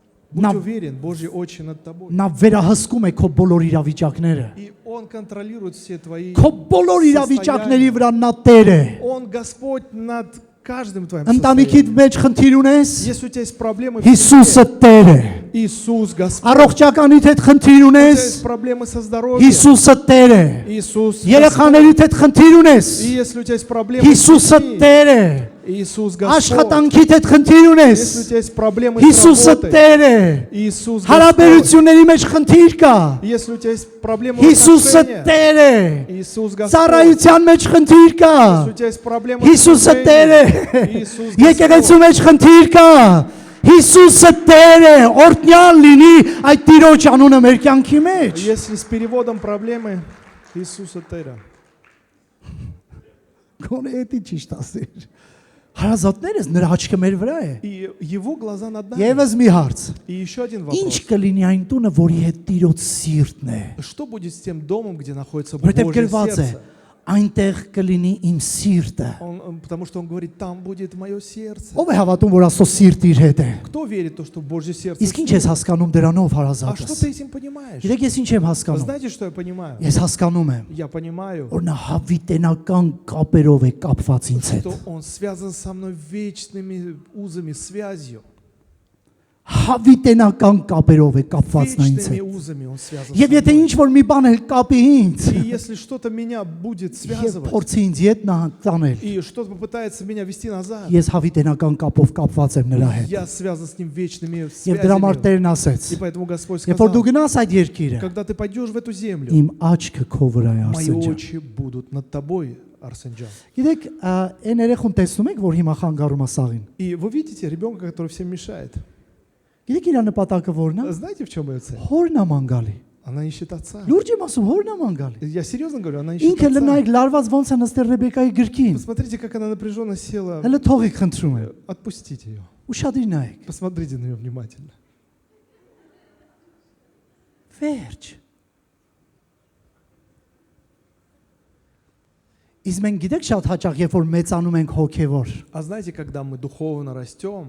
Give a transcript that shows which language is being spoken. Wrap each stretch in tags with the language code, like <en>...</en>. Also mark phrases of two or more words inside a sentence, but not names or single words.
<ru>Будь Нам- уверен, Божьи очи над тобой.</ru> <hy>Նա վերահսկում է քո բոլոր իրավիճակները։</hy> <ru>И Он контролирует все твои</ru> <hy>Քո բոլոր իրավիճակների</hy> <ru>состояния.</ru> <hy>վրա նա Տեր է։</hy> <ru>Он Господь над каждым твоим</ru> <hy>Ընտանիքիդ</hy> <ru>состоянием.</ru> <hy>մեջ խնդիր ունես,</hy> <ru>Если у тебя есть проблемы в</ru> <hy>Հիսուսը</hy> <ru>семье,</ru> <hy>Տեր է։</hy> <ru>Иисус Господь.</ru> <hy>Առողջականիդ հետ խնդիր</hy> <ru>У тебя</ru> <hy>ունես,</hy> <ru>есть проблемы со здоровьем,</ru> <hy>Հիսուսը Տեր է։</hy> <ru>Иисус Господь.</ru> <hy>Երեխաներիդ հետ խնդիր ունես,</hy> <ru>И если у тебя есть проблемы с</ru> <hy>Հիսուսը</hy> <ru>детьми,</ru> <hy>Տեր է։</hy> <ru>Иисус Господь.</ru> <hy>Աշխատանքիդ հետ խնդիր ունես,</hy> <ru>Если у тебя есть проблемы с</ru> <hy>Հիսուսը</hy> <ru>работой,</ru> <hy>Տեր է։</hy> <ru>Иисус Господь.</ru> <hy>Հարաբերությունների մեջ խնդիր կա,</hy> <ru>Если у тебя есть проблемы в</ru> <hy>Հիսուսը</hy> <ru>отношениях,</ru> <hy>Տեր է։</hy> <ru>Иисус Господь.</ru> <hy>Ծառայության մեջ խնդիր կա,</hy> <ru>Если у тебя есть проблемы</ru> <hy>Հիսուսը Տեր է։</hy> <ru>Иисус</ru> <hy>Եկեղեցու</hy> <ru>Господь.</ru> <hy>մեջ խնդիր կա, Հիսուսը Տեր է։ Օրհնյալ լինի այդ Տիրոջ անունը մեր կյանքի մեջ։</hy> <ru>Если с переводом проблемы, Иисуса Тера.</ru> <hy>Գոնե էդի ճիշտ ասիր։ Հարազատներս նրա աչքը մեր վրա է։</hy> <ru>И его глаза над нами.</ru> <hy>Եվս մի հարց։</hy> <ru>И еще один</ru> <hy>Ինչ</hy> <ru>вопрос.</ru> <hy>կլինի այն տունը, որի հետ Տիրոջ սիրտն է։</hy> <ru>Что будет с тем домом, где находится</ru> <hy>Որտեղ</hy> <ru>Божье</ru> <hy>գրված է,</hy> <ru>сердце?</ru> <hy>այնտեղ կլինի իմ սիրտը։</hy> <ru>Потому что он говорит, там будет мое сердце.</ru> <hy>Ո՞վ է հավատում, որ Աստծո սիրտը իր հետ է։</hy> <ru>Кто верит в то, что Божье сердце?</ru> <hy>Իսկ</hy> <ru>с</ru> <hy>ինչ</hy> <ru>ним?</ru> <hy>ես հասկանում դրանով</hy> <ru>А что</ru> <hy>հարազատս։</hy> <ru>ты этим понимаешь?</ru> <hy>Գիտեք ես ինչ եմ հասկանում։</hy> <ru>Знаете, что я понимаю?</ru> <hy>Ես հասկանում եմ,</hy> <ru>Я понимаю,</ru> <hy>որ նա հավիտենական կապերով է կապված ինձ հետ։</hy> <ru>что он связан со мной вечными узами, связью.</ru> <hy>Հավիտենական կապերով է կապված նա ինձ</hy> <ru>Вечными</ru> <hy>հետ։</hy> <ru>узами он связан</ru> <hy>Եվ եթե</hy> <ru>со мной.</ru> <hy>ինչ որ մի բան էլ կապի ինձ,</hy> <ru>И если что-то меня будет</ru> <hy>եւ</hy> <ru>связывать,</ru> <hy>փորձի ինձ ետ նա տանել,</hy> <ru>и что-то попытается меня вести назад,</ru> <hy>ես հավիտենական կապով կապված եմ նրա հետ։</hy> <ru>я связан с ним вечными</ru> <hy>Եվ դրա համար</hy> <ru>связями.</ru> <hy>Տերն ասեց.</hy> <ru>И поэтому Господь</ru> <hy>Երբ որ դու</hy> <ru>сказал,</ru> <hy>գնաս այդ երկիրը,</hy> <ru>когда ты пойдешь в эту землю,</ru> <hy>իմ աչքը քո վրա է,</hy> <ru>мои</ru> <hy>Արսեն ջան։</hy> <ru>очи будут над тобой, Арсен Джан.</ru> <hy>Գիտեք, այն երեխուն տեսնում եք, որ հիմա խանգարում է սաղին։</hy> <ru>И вы видите ребенка, который всем мешает.</ru> <hy>Գիտեք իր նպատակը որն է։</hy> <ru>Знаете, в чем ее цель?</ru> <hy>Հորն է մանգալի։</hy> <ru>Она ищет отца.</ru> <hy>Լուրջ եմ ասում, հորն է մանգալի։</hy> <ru>Я серьезно говорю, она ищет</ru> <hy>Ինքը</hy> <ru>отца.</ru> <hy>լնայք լարված ոնց է նստել Ռեբեկայի գրքին։</hy> <ru>Посмотрите, как она напряженно села.</ru> <hy>Հələ թողեք խնդրում եմ։</hy> <ru>Отпустите ее.</ru> <hy>Ուշադիր նայեք։</hy> <ru>Посмотрите на нее внимательно.</ru> <hy>Վերջ։ Իսկ մենք գիտեք շատ հաճախ երբ որ մեծանում ենք հոգևոր,</hy> <ru>А знаете, когда мы духовно растем,</ru>